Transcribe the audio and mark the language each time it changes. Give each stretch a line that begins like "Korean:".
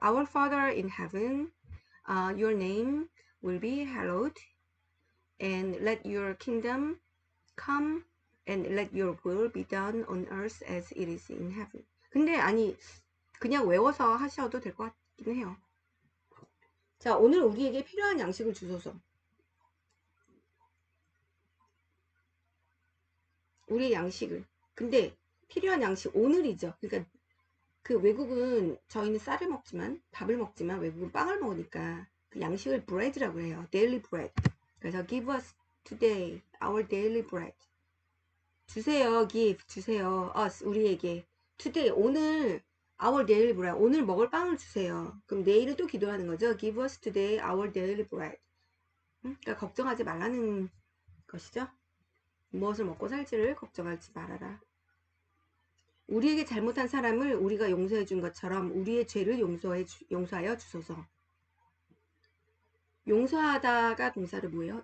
English: Our Father in heaven, your name will be hallowed and let your kingdom come and let your will be done on earth as it is in heaven.
Korean: 근데 아니 그냥 외워서 하셔도 될 것 같긴 해요. 자, 오늘 우리에게 필요한 양식을 주소서. 우리의 양식을. 근데 필요한 양식 오늘이죠. 그러니까 그 외국은 저희는 쌀을 먹지만 밥을 먹지만 외국은 빵을 먹으니까 그 양식을 bread라고 해요. daily bread.
English: 그래서 give us today our daily bread.
Korean: 주세요. give 주세요. us 우리에게 today 오늘
English: our daily bread
Korean: 오늘 먹을 빵을 주세요. 그럼 내일은 또 기도하는 거죠.
English: give us today our daily bread.
Korean: 그러니까 걱정하지 말라는 것이죠. 무엇을 먹고 살지를 걱정하지 말아라. 우리에게 잘못한 사람을 우리가 용서해 준 것처럼 우리의 죄를 용서하여 주소서. 용서하다가 동사를 뭐예요?